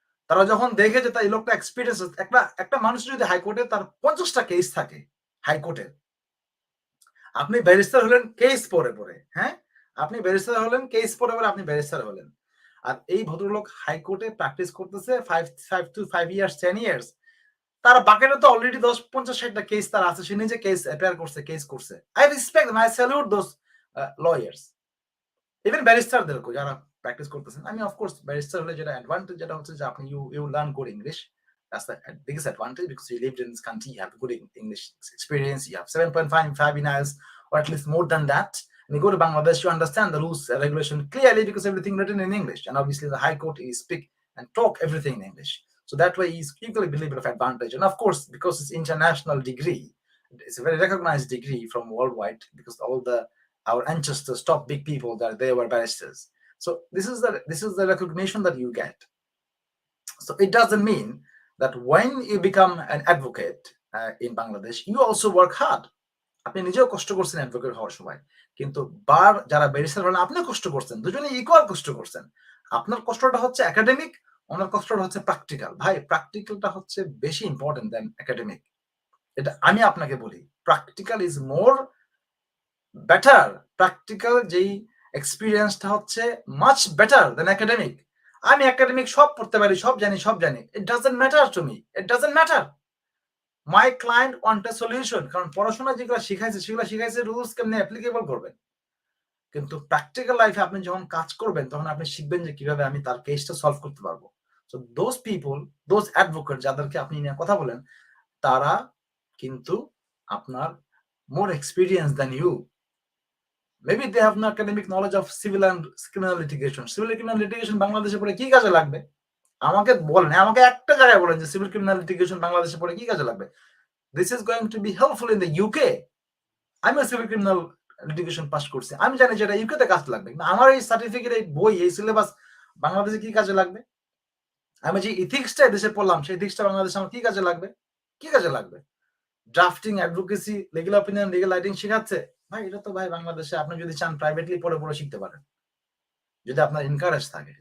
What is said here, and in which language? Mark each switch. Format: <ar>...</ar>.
<bn>তারা যখন দেখে যে এই লোকটা এক্সপেরিয়েন্স, একটা মানুষ যদি হাইকোর্টে তার 50টা কেস থাকে হাইকোর্টে, আপনি ব্যারিস্টার হলেন কেস পড়ে, হ্যাঁ? আপনি ব্যারিস্টার হলেন, কেস পড়ে পড়ে আপনি ব্যারিস্টার হলেন। আর এই ভদ্রলোক হাইকোর্টে প্র্যাকটিস করতেছে</bn> <en>5 years 10 years।</en> <bn>তার বাকেটে তো অলরেডি 10, 50, 60 টা কেস তার আছে। সে নিজে কেস অ্যাপিয়ার করছে, কেস করছে।</bn> <en>I respect them, I salute those lawyers.</en> <bn>Even ব্যারিস্টারদেরকেও যারা প্র্যাকটিস করতেছেন। আমি অফ কোর্স ব্যারিস্টার হলে যেটা অ্যাডভান্টেজ যেটা হচ্ছে যে আপনি</bn> <en>You learn good English. That's the biggest advantage because you lived in this country, you have good English experience, you have 7.5 in IELTS or at least more than that. And you go to Bangladesh, you understand the rules, regulation clearly because everything written in English. And obviously the High Court is speak and talk everything in English. So that way is equally a little bit of advantage. And of course, because it's international degree, it's a very recognized degree from worldwide because all the our ancestors, top big people, that they were barristers. So this is the recognition that you get. So it doesn't mean that when you become an advocate in Bangladesh, you also work hard.</en> <bn>আপনি নিজেও কষ্ট করছেন advocate হওয়ার সময়, কিন্তু বার যারা barrister হলেন আপনিও কষ্ট করছেন, দুজনেই ইকুয়াল কষ্ট করছেন। আপনার কষ্টটা হচ্ছে একাডেমিক, ওনার কষ্টটা হচ্ছে প্র্যাকটিক্যাল। ভাই প্র্যাকটিক্যালটা হচ্ছে বেশি ইম্পর্টেন্ট দেন একাডেমিক। এটা আমি আপনাকে বলি,</bn> <en>Practical is more better.</en> <bn>Practical যেই এক্সপিরিয়েন্সটা হচ্ছে</bn> <en>much better than</en> <bn>একাডেমিক। আমি একাডেমিক সব পড়তে পারি, সব জানি।</bn> <en>It doesn't matter to me, it doesn't matter. My client want a solution.</en> <bn>কারণ পড়াশোনা যেগুলো শিখাইছে সেগুলো শিখাইছে রুলস কেমনে অ্যাপ্লিকেবল করবেন। কিন্তু প্র্যাকটিক্যাল লাইফে আপনি যখন কাজ করবেন তখন আপনি শিখবেন যে কিভাবে আমি তার কেসটা সলভ করতে পারবো। So those people, those advocate যাদেরকে আপনি নিয়ে কথা বলেন, তারা কিন্তু আপনার</bn> <en>More experience than you. Maybe they have no academic knowledge of civil and criminal litigation.</en> <bn>Civil criminal litigation বাংলাদেশে পড়ে কি কাজে লাগবে? আমাকে বলেন, আমাকে একটা জায়গায় বলেন যে সিভিল ক্রিমিনাল লিটিগেশন বাংলাদেশে পড়ে কি কাজে লাগবে?</bn> <en>This is going to be helpful in the UK.</en> <bn>আমি সিভিল ক্রিমিনাল লিটিগেশন পাস করছি, আমি জানি যে এটা ইউকে তে কাজে লাগবে, কিন্তু আমার এই সার্টিফিকেট, এই বই, এই সিলেবাস বাংলাদেশে কি কাজে লাগবে? আমি যে ইথিক্সটা দেশে পড়লাম সেই ইথিক্সটা বাংলাদেশে আমার কি কাজে লাগবে? কি কাজে লাগবে? Drafting, advocacy, legal opinion, legal writing শেখাচ্ছে। ভাই এটা তো ভাই বাংলাদেশে আপনি যদি চান প্রাইভেটলি পড়ে শিখতে পারেন, যদি আপনার এনকারেজ থাকে।</bn>